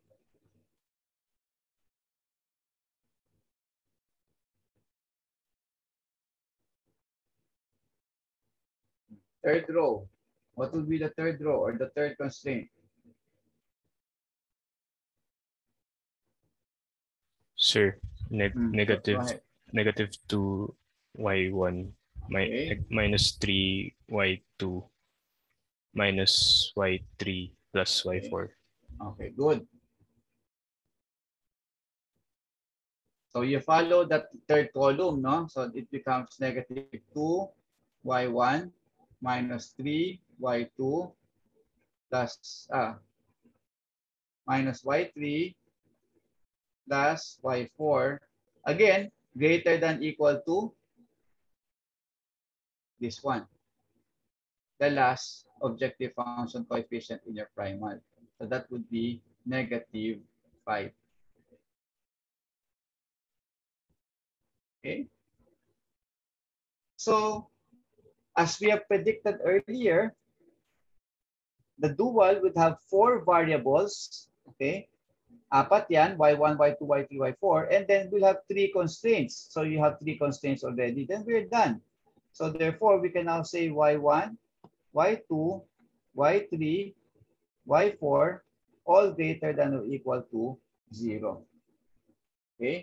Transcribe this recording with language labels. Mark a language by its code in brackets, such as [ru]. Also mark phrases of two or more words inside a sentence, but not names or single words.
[en] Third row. What would be the third row or the third constraint? Sir, negative 2y1 minus 3y2 minus y3 plus y4. Okay, good. So you follow that third column, no? So it becomes negative 2y1 minus 3y2 plus minus y3 plus y4. Again, greater than equal to this one, the last objective function coefficient in your primal. So that would be negative 5. Okay. So, as we have predicted earlier, the dual would have 4 variables. Okay. 4 yan, y1, y2, y3, y4. And then we'll have 3 constraints. So you have 3 constraints already. Then we're done. So therefore, we can now say y1, y2, y3, y4, all greater than or equal to 0. Okay.